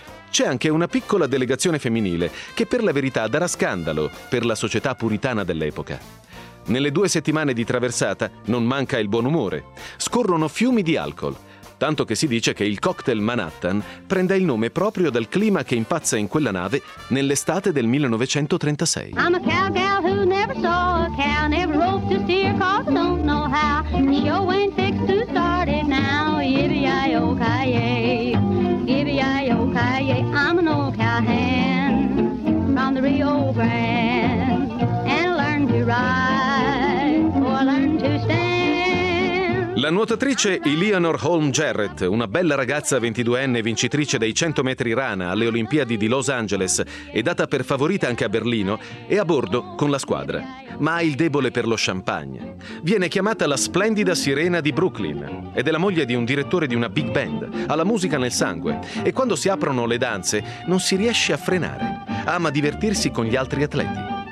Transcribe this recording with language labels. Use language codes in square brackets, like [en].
[it] C'è anche una piccola delegazione femminile che per la verità darà scandalo per la società puritana dell'epoca. Nelle due settimane di traversata non manca il buon umore. Scorrono fiumi di alcol, tanto che si dice che il cocktail Manhattan prenda il nome proprio dal clima che impazza in quella nave nell'estate del 1936. [en] I'm a cowgirl who never saw a cow, never roped a steer, cause I don't know how. The show ain't fixed to start it now, yibby-yay-o-ki-yay, yibby-yay-o-ki-yay. I'm an old cowhand from the Rio Grande, and I learned to ride, or I learned to stand. [it] La nuotatrice Eleanor Holm Jarrett, una bella ragazza 22enne vincitrice dei 100 metri rana alle Olimpiadi di Los Angeles e data per favorita anche a Berlino, è a bordo con la squadra, ma ha il debole per lo champagne. Viene chiamata la splendida sirena di Brooklyn ed è la moglie di un direttore di una big band, ha la musica nel sangue e quando si aprono le danze non si riesce a frenare. Ama divertirsi con gli altri atleti.